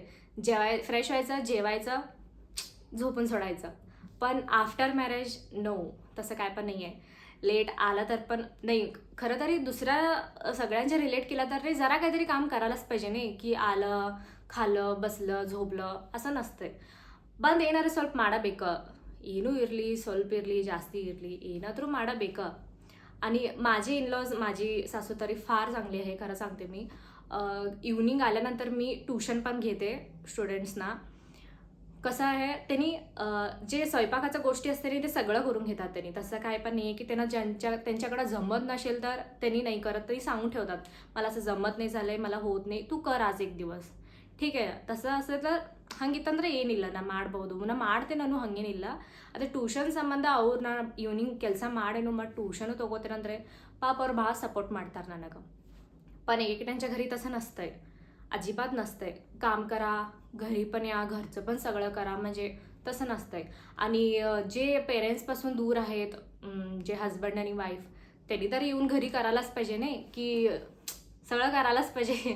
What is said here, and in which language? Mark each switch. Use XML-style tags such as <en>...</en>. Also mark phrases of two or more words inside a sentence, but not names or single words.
<mr>फ्रेश व्हायचं, जेवायचं, झोपून सोडायचं. पण</mr> <en>after marriage no,</en> <mr>तसं काय पण नाही आहे. लेट आलं तर पण नाही. खरं तरी दुसऱ्या सगळ्यांच्या रिलेट केलं तर जरा काहीतरी काम करायलाच पाहिजे नाही. की आलं, खाल्लं, बसलं, झोपलं असं नसतंय.</mr> <kn>ಬಂದು ಏನಾದ್ರು ಸ್ವಲ್ಪ ಮಾಡಬೇಕು. ಏನೂ ಇರಲಿ, ಸ್ವಲ್ಪ ಇರಲಿ, ಜಾಸ್ತಿ ಇರಲಿ, ಏನಾದರೂ ಮಾಡಬೇಕು.</kn> <mr>आणि माझे इनलॉज, माझी सासू तरी फार चांगली आहे, खरं सांगते मी. इव्हनिंग आल्यानंतर मी ट्यूशन पण घेते स्टुडंट्सना. कसं आहे, त्यांनी जे स्वयंपाकाच्या गोष्टी असते ते सगळं करून घेतात त्यांनी. तसं काय पण नाही आहे की त्यांच्याकडं जमत नसेल तर त्यांनी नाही करत, तरी सांगून ठेवतात, मला असं जमत नाही झालं आहे, मला होत नाही, तू कर आज एक दिवस. ठीक आहे. तसं</mr> <kn>ಅಸಲು तर ಹಂಗಿತ್ತಂದ್ರೆ ಏನಿಲ್ಲ, ನಾ ಮಾಡ್ಬೋದು, ನಾ ಮಾಡ್ತೇನೆ, ನಾನು ಹಂಗೇನಿಲ್ಲ. ಅದೇ ಟ್ಯೂಷನ್ ಸಂಬಂಧ ಅವ್ರನ್ನ ಈವ್ನಿಂಗ್ ಕೆಲಸ ಮಾಡೇನು ಮಾಡಿ ಟ್ಯೂಷನು ತೊಗೋತೇನೆಂದರೆ ಪಾಪ ಅವ್ರು ಭಾಳ ಸಪೋರ್ಟ್ ಮಾಡ್ತಾರೆ ನನಗೆ.</kn> <mr>पण एकेकांच्या घरी तसं नसतंय, अजिबात नसतंय. काम करा, घरी पण या, घरचं पण सगळं करा, म्हणजे तसं नसतंय. आणि जे पेरेंट्सपासून दूर आहेत, जे हजबंड आणि वाईफ, त्यांनी तर येऊन घरी करायलाच पाहिजे नाही, की सगळं करायलाच पाहिजे.</mr>